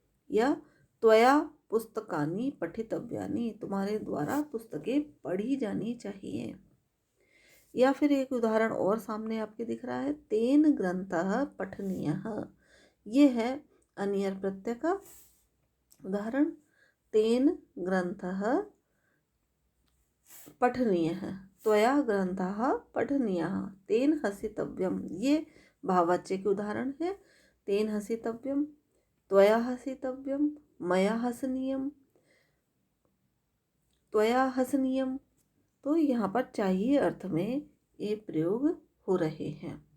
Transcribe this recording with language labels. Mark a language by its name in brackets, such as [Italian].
[Hindi] या [Sanskrit] त्वया पुस्तकानि पठितव्यानि, [Hindi] तुम्हारे द्वारा पुस्तकें पढ़ी जानी चाहिए। या फिर एक उदाहरण और सामने आपके दिख रहा है, [Sanskrit] तेन ग्रंथः पठनीयः। [Hindi] ये है अनियर प्रत्यय का उदाहरण। [Sanskrit] तेन ग्रंथः पठनीयः, त्वया ग्रंथः पठनीयः, तेन हसितव्यम। [Hindi] ये भाववाच्य के उदाहरण है। [Sanskrit] तेन हसितव्यम, त्वया हसितव्यम, मया हसनीयम, त्वया हसनीयम। [Hindi] तो यहाँ पर चाहिए अर्थ में ये प्रयोग हो रहे हैं।